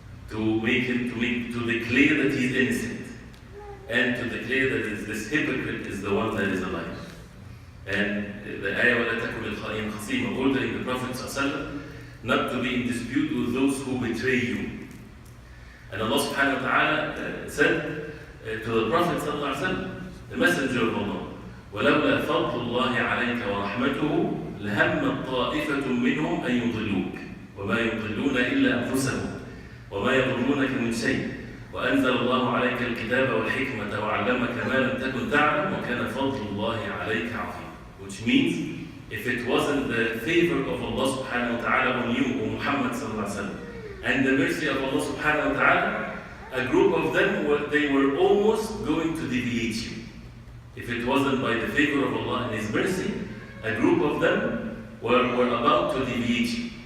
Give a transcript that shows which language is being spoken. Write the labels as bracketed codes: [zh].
[en] To declare that he's innocent. And to declare that this hypocrite is the one that is alive. And the ayah [ar] وَلَا تَكُنِ الْخَائِنَ خَصِيمًا, [en] ordering the Prophet ﷺ not to be in dispute with those who betray you. And Allah subhanahu wa ta'ala said to the Prophet sallallahu alaihi wasallam, the messenger of Allah, [ar] وَلَوْلَا فَضْلُ اللَّهِ عَلَيْكَ وَرَحْمَتُهُ لَهَمَّتْ طَائِفَةٌ مِّنْهُمْ أَن يُضِلُّوكَ وَمَا يُضِلُّونَ إِلَّا أَنفُسَهُمْ وَمَا يَضُرُّونَكَ مِنْ شَيْءٍ وَأَنزَلَ اللَّهُ عَلَيْكَ الْكِتَابَ وَالْحِكْمَةَ وَعَلَّمَكَ مَا لَمْ تَكُنْ تَعْلَمُ وَكَانَ فَضْلُ اللَّهِ عَلَيْكَ عَظِيمًا. [en] Which means, if it wasn't the favor of Allah subhanahu wa ta'ala on you, O Muhammad sallallahu alaihi wasallam, and the mercy of Allah subhanahu wa ta'ala, a group of them they were almost going to deviate you. If it wasn't by the favor of Allah and His mercy, a group of them were about to deviate you.